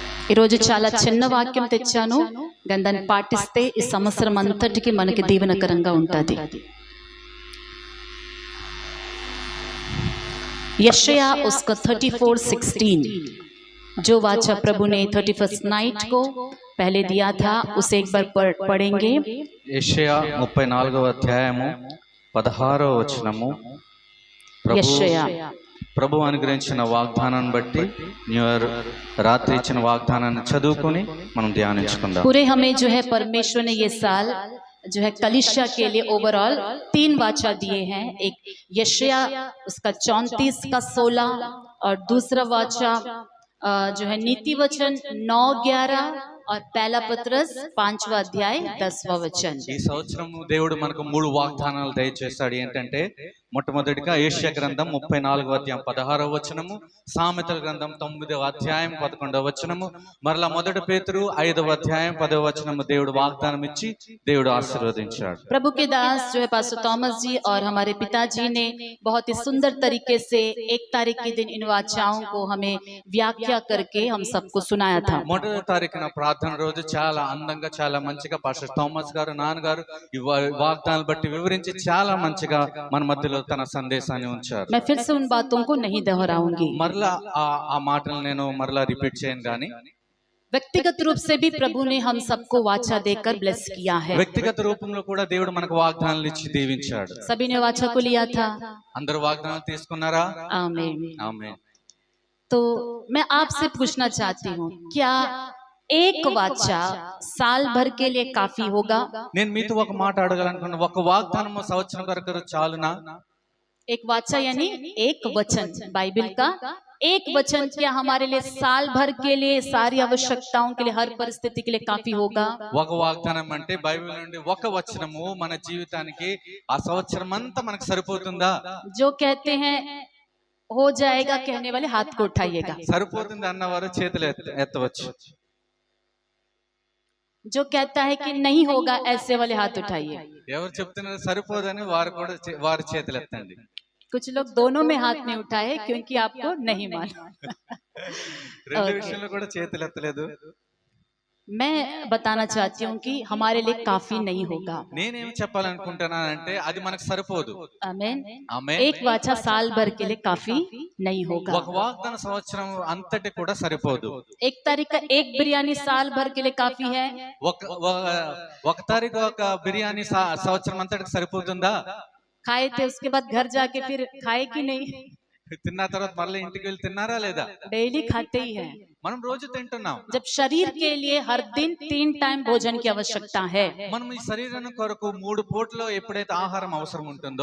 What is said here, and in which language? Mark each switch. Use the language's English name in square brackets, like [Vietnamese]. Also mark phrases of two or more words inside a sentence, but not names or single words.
[Telugu] ఈరోజు చాలా చిన్న వాక్యం తెచ్చాను, కానీ దాన్ని పాటిస్తే ఈ సంవత్సరం అంతటికి మనకి దీవెనకరంగా ఉంటుంది. [Hindi] यशाया उसका 34:16 जो वाचा प्रभु ने 31st नाइट को पहले दिया था, उसे एक बार पढ़ेंगे. [Telugu] యెషయా 34వ అధ్యాయము 16వ వచనము. ప్రభు అనుగ్రహించిన వాగ్దానాన్ని బట్టి [English] new year [Telugu] రాత్రి ఇచ్చిన వాగ్దానాన్ని చదువుకొని మనం ధ్యానించుకుందాం. [Hindi] पूरे हमें जो है परमेश्वर ने ये साल जो है कलिसिया के लिए ओवरऑल 3 वाचा दिए हैं. एक यशाया उसका 34 का 16 और दूसरा वाचा जो है नीति वचन 9-11 और पहला पत्रस 5वां अध्याय 10वां वचन. [Telugu] ఈ సంవత్సరం దేవుడు మనకు 3 వాగ్దానాలు దయచేస్తాడు. ఏంటంటే మొట్టమొదటిగా యెషయా గ్రంథం 34వ అధ్యాయం 16వ వచనము, సామెతల గ్రంథం 9వ అధ్యాయం 11వ వచనము, మరలా మొదటి పేతురు 5వ అధ్యాయం 10వ వచనము దేవుడు వాగ్దానం ఇచ్చి దేవుడు ఆశీర్వదించాడు. [Hindi] प्रभु के दास जो है पास्टर थॉमस जी और हमारे पिताजी ने बहुत ही सुंदर तरीके से 1 तारीख के दिन इन वाचाओं को हमें व्याख्या करके हम सबको सुनाया था. [Telugu] మొదటి తారీఖున ప్రార్థన రోజు చాలా అందంగా చాలా మంచిగా పాస్టర్ థామస్ గారు నాన్నగారు ఈ వాగ్దానాలు బట్టి వివరించి చాలా మంచిగా మన మధ్యలో తన సందేశాన్ని ఉంచారు. [Hindi] मैं फिर से उन बातों को नहीं दोहराऊंगी. [Telugu] మరలా ఆ మాటలు నేను మరలా రిపీట్ చేయను గాని [Hindi] व्यक्तिगत रूप से भी प्रभु ने हम सबको वाचा देकर ब्लेस किया है. [Telugu] వ్యక్తిగత రూపంలో కూడా దేవుడు మనకు వాగ్దానాలు ఇచ్చి దీవించాడు. [Hindi] सभी ने वाचा को लिया था. [Telugu] అందరూ వాగ్దానాలు తీసుకున్నారా? [Hindi] आमीन. [Telugu] ఆమేన్. [Hindi] तो मैं आपसे पूछना चाहती हूँ, क्या एक वाचा साल भर के लिए काफी होगा? [Telugu] నేను మీతో ఒక మాట అడగాలనుకున్నా, ఒక వాగ్దానం సంవత్సరం వరకు చాలునా? [Hindi] एक वाचा यानी एक वचन, बाइबल का एक वचन क्या हमारे लिए साल भर के लिए सारी आवश्यकताओं के लिए हर परिस्थिति के लिए काफी होगा? [Telugu] ఒక వాగ్దానం అంటే బైబిల్ నుండి ఒక వచనము మన జీవితానికి ఆ సంవత్సరం అంతా మనకు సరిపోతుందా? [Hindi] जो कहते हैं हो जाएगा कहने वाले हाथ को उठाइएगा. [Telugu] సరిపోతుంది అన్నవారు చేతులు ఎత్తవచ్చు. [Hindi] जो कहता है कि नहीं होगा ऐसे वाले हाथ उठाइए. [Telugu] ఎవరు చెప్తున్నారు సరిపోదని వారు చేతులు ఎత్తండి. [Hindi] कुछ लोग दोनों में हाथ नहीं उठाए क्योंकि आपको नहीं मालूम. [Telugu] రెండు విషయంలో కూడా చేతులు ఎత్తలేదు. [Hindi] मैं बताना चाहती हूँ कि हमारे लिए काफी नहीं होगा. [Telugu] నేనేం చెప్పాలనుకుంటున్నానంటే అది మనకు సరిపోదు. [Hindi] आमीन. [Telugu] ఆమేన్. [Hindi] एक वाचा साल भर के लिए काफी नहीं होगा. [Telugu] ఒక వాగ్దాన సంవత్సరం అంతటి కూడా సరిపోదు. [Hindi] 1 तारीख का एक बिरयानी साल भर के लिए काफी है. [Telugu] ఒక తారీఖు ఒక బిర్యానీ సంవత్సరం అంతటికి సరిపోతుందా? [Hindi] खाए थे उसके बाद घर जाके फिर खाए कि नहीं? [Telugu] తిన్న తర్వాత మళ్ళీ ఇంటికి వెళ్ళి తిన్నారా లేదా? [Hindi] डेली खाते ही हैं. [Telugu] మనం రోజు తింటున్నాం. [Hindi] जब शरीर के लिए हर दिन 3 टाइम भोजन की आवश्यकता है, [Telugu] మనం ఈ శరీరానికి కొరకు 3 పూటలో ఎప్పుడైతే ఆహారం అవసరం ఉంటుందో,